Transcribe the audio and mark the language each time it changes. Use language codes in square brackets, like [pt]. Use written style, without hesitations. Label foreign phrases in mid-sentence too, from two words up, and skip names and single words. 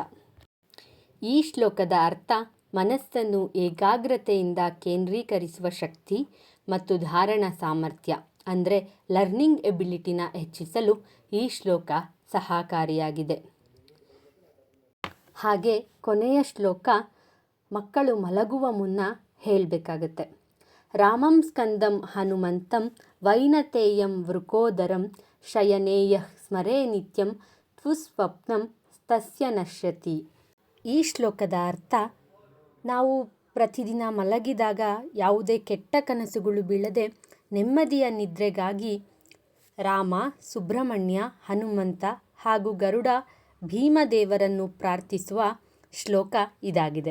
[kn] ಈ ಶ್ಲೋಕದ ಅರ್ಥ ಮನಸ್ಸನ್ನು ಏಕಾಗ್ರತೆಯಿಂದ ಕೇಂದ್ರೀಕರಿಸುವ ಶಕ್ತಿ ಮತ್ತು ಧಾರಣಾ ಸಾಮರ್ಥ್ಯ ಅಂದರೆ [en] learning abilityನ [kn] ಹೆಚ್ಚಿಸಲು ಈ ಶ್ಲೋಕ ಸಹಕಾರಿಯಾಗಿದೆ. ಹಾಗೆ ಕೊನೆಯ ಶ್ಲೋಕ ಮಕ್ಕಳು ಮಲಗುವ ಮುನ್ನ ಹೇಳಬೇಕಾಗತ್ತೆ. [sa] ರಾಮಂ ಸ್ಕಂದಂ ಹನುಮಂತಂ ವೈನತೇಯಂ ವೃಕೋದರಂ ಶಯನೇಯಃ ಸ್ಮರೇ ನಿತ್ಯಂ ತ್ವಸ್ವಪ್ನಂ ತಸ್ಯ ನಶ್ಯತಿ. [kn] ಈ ಶ್ಲೋಕದ ಅರ್ಥ ನಾವು ಪ್ರತಿದಿನ ಮಲಗಿದಾಗ ಯಾವುದೇ ಕೆಟ್ಟ ಕನಸುಗಳು ಬೀಳದೆ ನೆಮ್ಮದಿಯ ನಿದ್ರೆಗಾಗಿ ರಾಮ, ಸುಬ್ರಹ್ಮಣ್ಯ, ಹನುಮಂತ ಹಾಗೂ ಗರುಡ ಭೀಮದೇವರನ್ನು ಪ್ರಾರ್ಥಿಸುವ ಶ್ಲೋಕ ಇದಾಗಿದೆ.